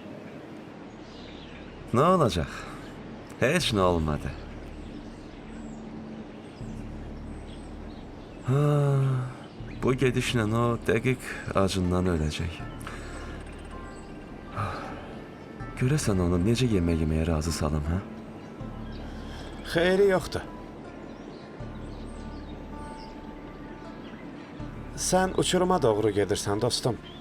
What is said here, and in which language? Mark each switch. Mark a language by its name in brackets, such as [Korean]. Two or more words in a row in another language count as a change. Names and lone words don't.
[Turkish] Ne olacak? Hiç ne olmadı. [Azerbaijani] Ha, bu gedişle o dəqiq acından ölecek. Görəsən onu necə yemək yeməyə razı salım, ha? Xeyri yoxdur. Sən uçuruma doğru gedirsən, dostum.